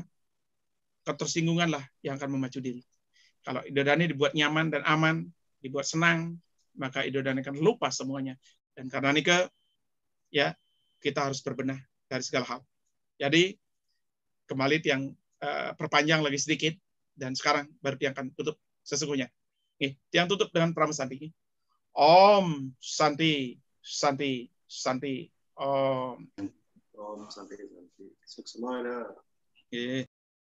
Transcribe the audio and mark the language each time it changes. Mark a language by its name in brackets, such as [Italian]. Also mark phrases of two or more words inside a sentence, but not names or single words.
[Indonesian] Ketersinggunganlah yang akan memacu diri. Kalau Idodani dibuat nyaman dan aman, dibuat senang, maka Idodani akan lupa semuanya. Dan karena Nike, ya kita harus berbenah dari segala hal. Jadi kembali tiang perpanjang lagi sedikit, dan sekarang baru tiang akan tutup sesungguhnya. Nih, tiang tutup dengan Pramasanti. [Sanskrit] Om Santi, Santi, Santi, Om. Om Santi, Santi. [Indonesian] Semua ada.